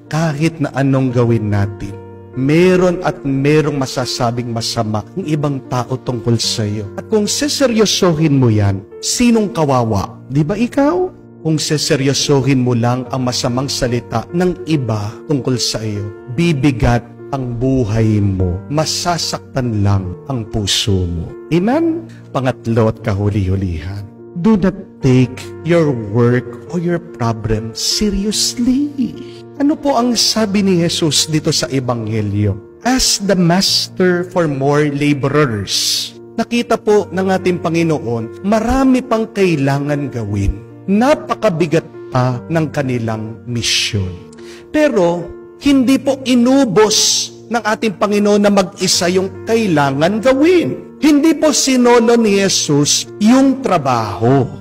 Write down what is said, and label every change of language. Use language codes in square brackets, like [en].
[tl] Kahit na anong gawin natin, meron at merong masasabing masama ng ibang tao tungkol sa'yo. At kung seseryosohin mo yan, sinong kawawa? Di ba ikaw? Kung seseryosohin mo lang ang masamang salita ng iba tungkol sa iyo, bibigat ang buhay mo, masasaktan lang ang puso mo. Amen? Pangatlo at kahuli-hulihan, [en] do not take your work or your problem seriously. [tl] Ano po ang sabi ni Jesus dito sa Ebanghelyo? [en] Ask the Master for more laborers. [tl] Nakita po ng ating Panginoon, marami pang kailangan gawin. Napakabigat pa ng kanilang misyon. Pero, hindi po inubos ng ating Panginoon na mag-isa yung kailangan gawin. Hindi po sinolo ni Jesus yung trabaho.